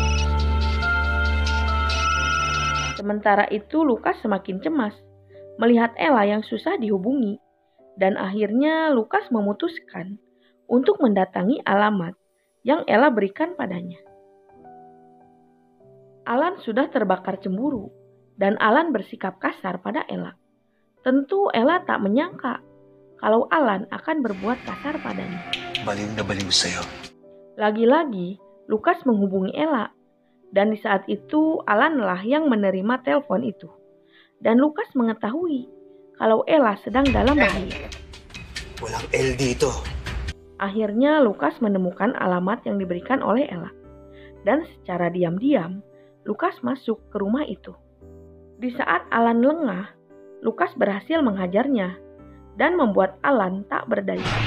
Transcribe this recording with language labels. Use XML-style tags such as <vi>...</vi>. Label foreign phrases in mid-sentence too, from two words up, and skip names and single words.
<id>Sementara itu Lukas semakin cemas melihat Ella yang susah dihubungi, dan akhirnya Lukas memutuskan untuk mendatangi alamat yang Ella berikan padanya. Alan sudah terbakar cemburu, dan Alan bersikap kasar pada Ella. Tentu Ella tak menyangka kalau Alan akan berbuat kasar padanya.</id> <tl>Baliw na baliw sa'yo.</tl> <id>Lagi-lagi, Lukas menghubungi Ella, dan di saat itu Alan-lah yang menerima telepon itu. Dan Lukas mengetahui kalau Ella sedang dalam bahaya.</id> <tl>Walang L dito.</tl> <id>Akhirnya Lukas menemukan alamat yang diberikan oleh Ella. Dan secara diam-diam, Lukas masuk ke rumah itu. Di saat Alan lengah, Lukas berhasil menghajarnya dan membuat Alan tak berdaya.</id>